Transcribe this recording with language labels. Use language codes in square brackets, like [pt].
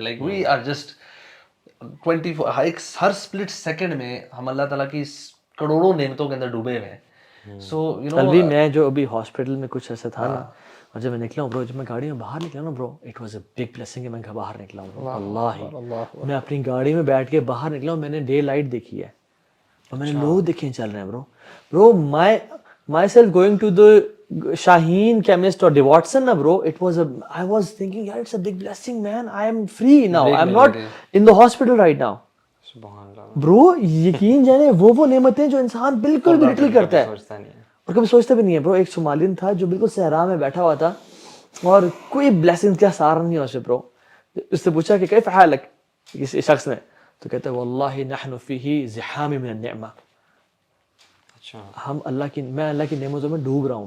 [en] like we are just 24 [ur] Hare split second میں ہم اللہ تعالیٰ کی کروڑوں نعمتوں کے اندر ڈوبے ہوئے ہیں. [en] so you know, [ur] ابھی میں جو ابھی ہاسپٹل میں کچھ ایسا تھا نا, اور جب میں نکلا ہوں برو, جب میں گاڑی میں باہر نکلا نا برو, [en] it was a big blessing [ur] کہ میں باہر نکلا ہوں برو. اللہ, میں اپنی گاڑی میں بیٹھ کے باہر نکلا ہوں, میں نے ڈے لائٹ دیکھی ہے, اور میں نے لوگ دیکھے چل رہے ہیں برو. My self going to the [en] Shaheen chemist or Watson na bro, I was thinking yaar it's a big blessing man, I am free now, I'm not in the hospital right now. [ur] سبحان اللہ bro, یقین جانے وہ نعمتیں جو انسان بالکل بھی little کرتا ہے اور کبھی سوچتا بھی نہیں ہے. برو ایک صومالین تھا جو بالکل صحرا میں بیٹھا ہوا تھا اور کوئی بلیسنگ کا سہارا نہیں ہوا اسے. برو اس سے پوچھا کہ [ar] کیف حالک [ur] کسی شخص نے, تو کہتا ہے [ar] واللہ نحن فیہ زحام من النعمہ, [ur] ہم میں اللہ کی نعمتوں میں ڈوب رہا ہوں.